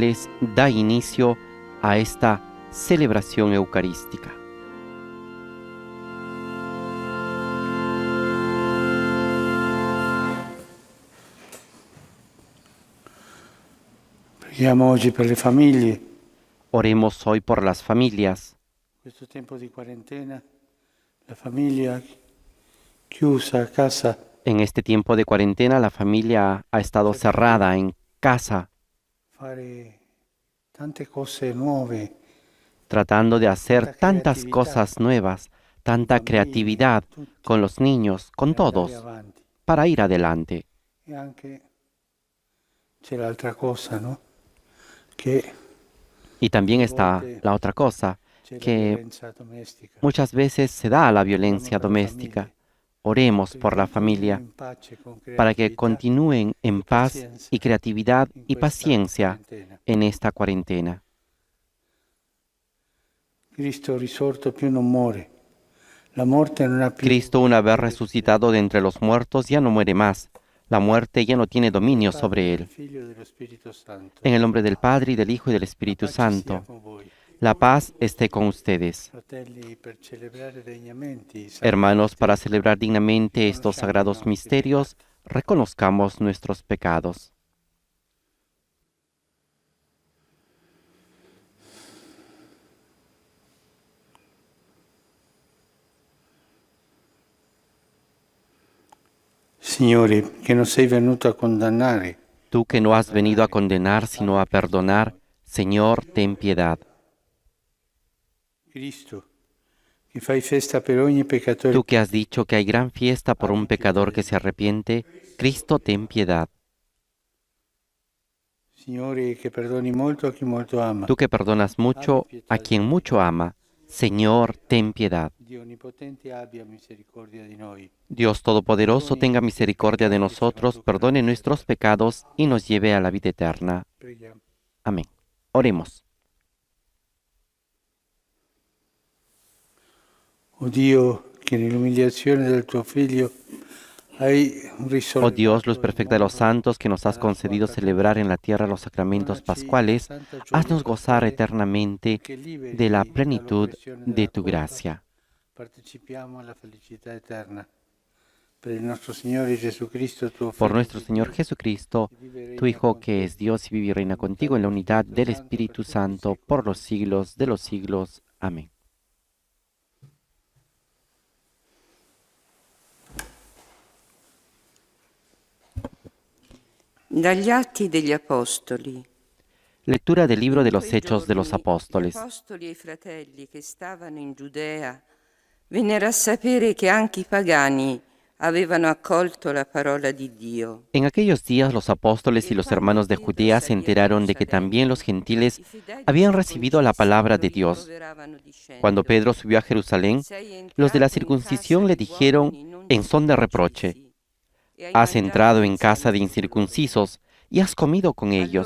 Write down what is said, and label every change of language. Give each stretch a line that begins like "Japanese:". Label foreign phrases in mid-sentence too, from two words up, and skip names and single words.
Spanish: cuales da inicio a esta celebración eucarística.
Italian: Preghiamo oggi per le famiglie.
Spanish: Oremos hoy por las familias.
Italian: In questo tempo di quarantena, la famiglia chiusa a casa.
Spanish: En este tiempo de cuarentena, la familia ha estado cerrada en casa,
Italian: Fare tante cose nuove.
Spanish: tratando de hacer
Italian: Tanta
Spanish: tantas creatividad. cosas nuevas, tanta
Italian: Bambini,
Spanish: creatividad
Italian: tutti,
Spanish: con los niños, con
Italian: per andare
Spanish: todos,
Italian: avanti.
Spanish: para ir adelante.
Italian: E anche c'è l'altra cosa, no? Che
Spanish: Y también está la otra cosa,
Italian: c'è la
Spanish: que
Italian: violenza domestica.
Spanish: muchas veces se da la violencia Oremos
Italian: per la
Spanish: doméstica.
Italian: famiglia.
Spanish: Oremos
Italian: Perché
Spanish: por la
Italian: continuino
Spanish: familia,
Italian: in pace,
Spanish: con para que
Italian: creatività
Spanish: continúen en
Italian: e
Spanish: paz
Italian: pazienza
Spanish: y creatividad
Italian: in
Spanish: y
Italian: questa
Spanish: paciencia
Italian: quarantena.
Spanish: en esta cuarentena.
Italian: Cristo risorto più non muore. La morte non ha più
Spanish: Cristo, una vez resucitado de entre los muertos, ya no muere más. La muerte ya no tiene dominio
Italian: Padre,
Spanish: sobre
Italian: del
Spanish: él.
Italian: Figlio e dello Spirito Santo.
Spanish: En el nombre del Padre, y del Hijo, y del Espíritu
Italian: La pace sia
Spanish: Santo,
Italian: con voi.
Spanish: la paz esté con ustedes.
Italian: Fratelli, per celebrare degnamente i
Spanish: Hermanos,
Italian: sacramenti,
Spanish: para celebrar dignamente estos sagrados misterios, reconozcamos nuestros pecados.
Italian: Signore, che non sei venuto a condannare,
Spanish: Tú que no has venido a condenar, sino a perdonar, Señor, ten piedad.
Italian: Cristo, che fai festa per ogni peccatore,
Spanish: Tú que has dicho que hay gran fiesta por un pecador que se arrepiente, Cristo, ten piedad.
Italian: Signore, che perdoni molto a chi molto ama.
Spanish: Tú que perdonas mucho a quien mucho ama, Señor, ten piedad.
Italian: Dio Onnipotente abbia misericordia di noi.
Spanish: Dios Todopoderoso, tenga misericordia de nosotros, perdone nuestros pecados y nos lleve a la vida eterna.
Italian: Preghiamo.
Spanish: Amén. Oremos.
Italian: O Dio, che nell'umiliazione del tuo Figlio hai risolto
Spanish: Oh Dios, luz perfecta de los santos, que nos has concedido celebrar en la tierra los sacramentos pascuales, haznos gozar eternamente de la plenitud de tu gracia.
Italian: Partecipiamo alla felicità eterna. Per il nostro Signore Gesù Cristo, tuo
Spanish: Por
Italian: Figlio,
Spanish: nuestro Señor Jesucristo, tu Hijo, que es Dios y vive y reina contigo en la unidad del Espíritu Santo por los siglos de los siglos. Amén.
Italian: Dagli Atti degli Apostoli.
Spanish: Lectura del libro de los
Italian: Quei
Spanish: Hechos de los
Italian: giorni
Spanish: Apóstoles.
Italian: Gli apostoli e i fratelli che stavano in Giudea vennero a sapere che anche i pagani avevano accolto la parola di Dio.
Spanish: En aquellos días los apóstoles y los hermanos de Judea se enteraron de que también los gentiles habían recibido la palabra de Dios. Cuando Pedro subió a Jerusalén, los de la circuncisión le dijeron en son de reproche: has entrado en casa de incircuncisos y has comido con ellos.